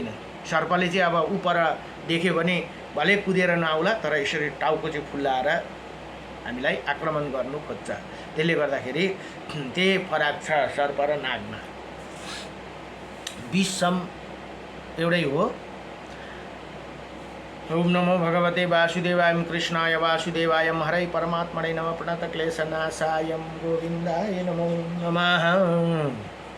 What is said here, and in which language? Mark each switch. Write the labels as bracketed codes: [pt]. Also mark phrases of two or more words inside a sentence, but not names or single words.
[ne] सर्पले चाहिँ अब उपर देख्यो भने भले कुदेर नआउला, तर यसरी टाउको चाहिँ फुल्लाएर हामीलाई आक्रमण गर्नु खोज्छ। त्यसले गर्दाखेरि त्यही फरक छ सर्प र नागमा। विषम एउटै हो। [sa] ओम नमो भगवते वासुदेवाय, कृष्णाय वासुदेवाय, हरे परमात्मने नमः, प्रणतक्लेशनाशाय गोविन्दाय नमो नमः।